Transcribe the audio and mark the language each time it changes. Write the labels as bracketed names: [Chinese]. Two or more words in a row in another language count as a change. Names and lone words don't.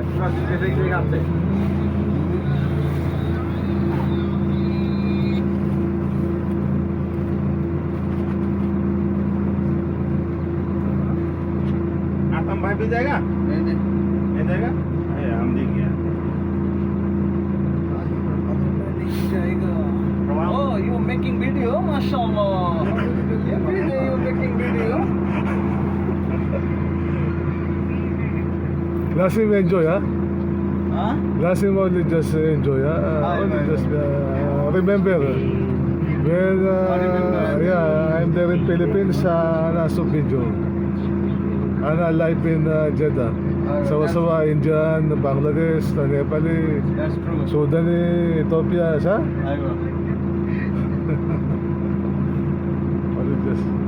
[Hindi] specifically आपसे आतम भाई भी जाएगा नहीं जाएगा अरे हम देंगे यार [English] Oh, you making video? MashaAllah. Every day you making video. Last time enjoy, ha? Huh? Last time only just enjoy, ha? Only right. just remember when yeah, I'm there in Philippines [Filipino] nasa video. [English] Live in Jeddah. Sawa-sawa, Indian, Bangladesh, Nepali, That's true. Sudan, Ethiopia, sa? Aywa. Only just.